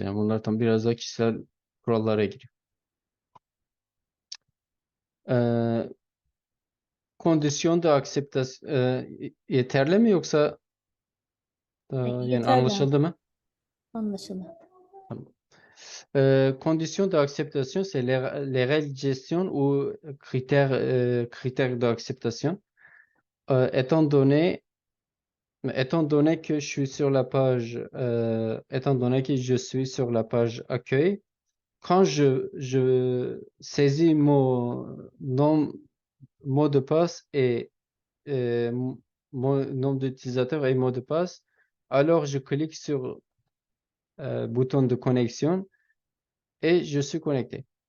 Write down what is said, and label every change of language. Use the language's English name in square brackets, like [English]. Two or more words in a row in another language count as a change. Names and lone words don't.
[Turkish] Yani bunlar tam biraz da kişisel kurallara giriyor. Ee, Kondisyon da yeterli mi yoksa yani Yeterli abi. anlaşıldı mı? Anlaşıldı. Tamam. [French] Conditions d'acceptation, c'est les règles de gestion ou critères d'acceptation. Étant donné que je suis sur la page, étant donné que je suis sur la page accueil, quand je saisis mon nom, mot de passe et mon nom d'utilisateur et mot de passe, alors je clique sur bouton de connexion et je suis connecté.